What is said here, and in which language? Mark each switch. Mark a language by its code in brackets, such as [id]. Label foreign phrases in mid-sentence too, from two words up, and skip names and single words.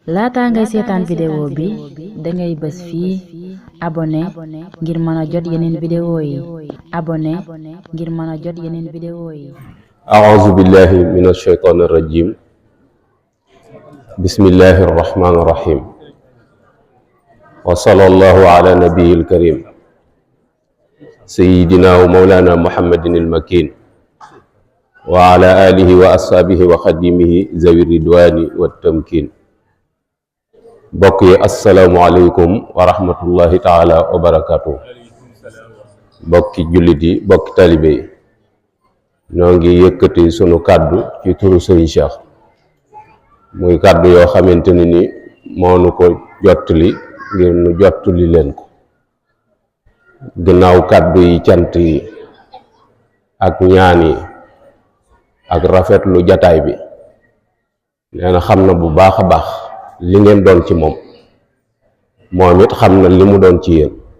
[wo] laata ngay seetaan vidéo bi dangay bës fii abonné ngir mën a jot yeneen vidéo yi abonné ngir mën a jot yeneen vidéo yi. [ar] أعوذ بالله من الشيطان الرجيم بسم الله الرحمن الرحيم وصلى الله على نبي الكريم سيدنا ومولانا محمد المكين وعلى آله وأصحابه وخديمه ذوي الرضوان والتمكين. بقي السلام عليكم ورحمة الله تعالى وبركاته. بقي جلدي بقي طالبي [wo] ñoo ngi yëkkati sunu kàddu ci turu Serigne Cheikh muy kàddu yoo xamante ne ni moo nu ko jottali ngir nu jottali leen ko gannaaw kàddu yi cant yi ak ñaan yi ak rafetlu jataay bi nee na xam na bu baax a baax li ngeen doon ci moom it xam na li mu doon ci yéen